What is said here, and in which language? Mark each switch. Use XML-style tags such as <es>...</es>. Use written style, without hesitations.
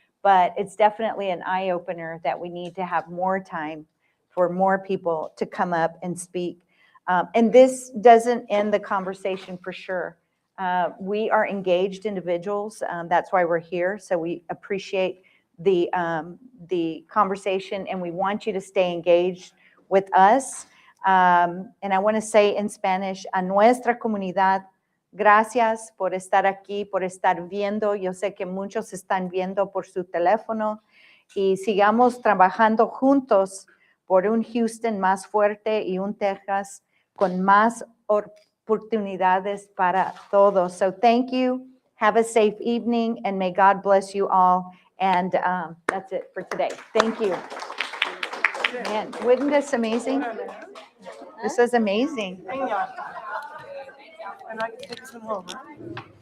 <en>But it's definitely an eye opener that we need to have more time for more people to come up and speak. And this doesn't end the conversation for sure. We are engaged individuals. That's why we're here. So we appreciate the conversation, and we want you to stay engaged with us. And I want to say in Spanish,</en> <es>a nuestra comunidad, gracias por estar aquí, por estar viendo. Yo sé que muchos están viendo por su teléfono, y sigamos trabajando juntos por un Houston más fuerte y un Texas con más oportunidades para todos.</es> <en>So thank you. Have a safe evening, and may God bless you all. And that's it for today. Thank you. Man, wasn't this amazing? This is amazing. And I can take this one home, huh?</en>